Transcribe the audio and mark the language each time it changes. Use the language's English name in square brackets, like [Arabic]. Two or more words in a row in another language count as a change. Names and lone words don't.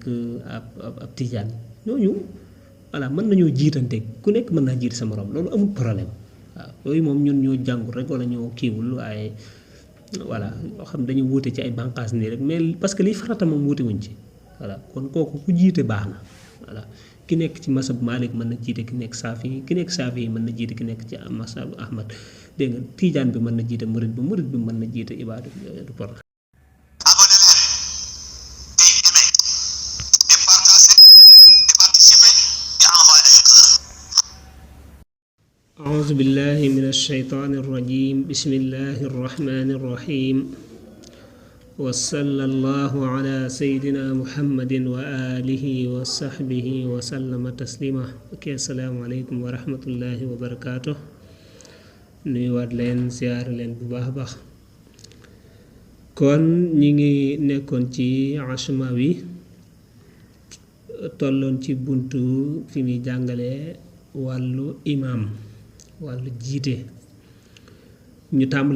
[Wolof] ab tijaan ñooñu voilà mën nañoo jiitante ku nekk mën naa jiite sa morom loolu amul problème waaw yooyu moom ñun ñoo jàngul rek wala ñoo kiiwul waaye voilà yoo xam dañu wuute ci ay bànqaas nii rek [French] mais parce que [Wolof] liy farata moom wuute wuñ ci voilà kon kooku ku jiite baax na voilà ki nekk ci masab Malik mën na jiite ki nekk Saafi ki nekk Saafi yi mën na jiite ki nekk ci masab Ahmad dégg nga tijaan bi mën na jiite murit bi mën na jiite ibaadu du problème. [Arabic] أعوذ بالله من الشيطان الرجيم بسم الله الرحمن الرحيم وصلى الله على سيدنا محمد وآله وصحبه وسلم تسليما السلام عليكم ورحمة الله وبركاته [Wolof] nuyuwaat leen siyaar leen bu baax a baax kon ñi ngi nekkoon ci Ashmawi tolloon ci buntu fi muy jàngale wàllu imaam wàllu jiite ñu tàmbale